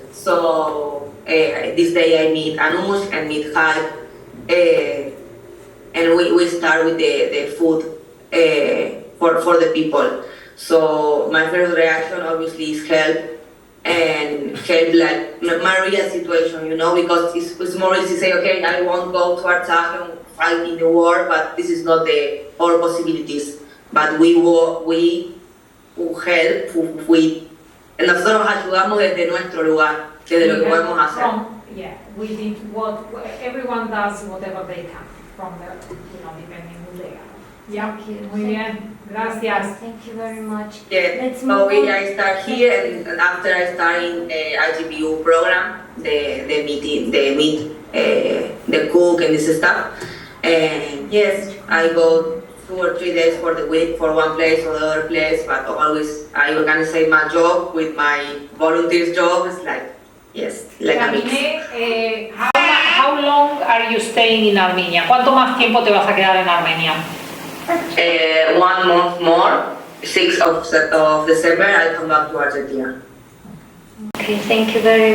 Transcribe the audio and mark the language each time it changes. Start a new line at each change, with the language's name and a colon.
English: So this day I meet Anush and meet Hype, and we start with the food for the people. So my first reaction obviously is help, and help like Maria's situation, you know, because it's more easy to say, okay, I won't go to Artsakh and fight in the war, but this is not all possibilities. But we help,
Spanish: nosotros ayudamos desde nuestro lugar, desde lo que podemos hacer.
English: We did what everyone does, whatever they can, from the, depending who they are. Yeah, Thank you.
Spanish: muy bien, gracias.
English: Thank you very much. Yeah, Let's so move on. I start here, and after I start in the IGBU program, the meeting, the cook and this stuff. And yes, I go 2 or 3 days for the week for one place or the other place, but always I organize my job with my volunteers job. It's like, yes, like a mix. How long are you staying in Armenia?
Spanish: ¿Cuánto más tiempo te vas a quedar en Armenia?
English: 1 month more, 6th of December, I come back to Argentina. Okay, thank you very much.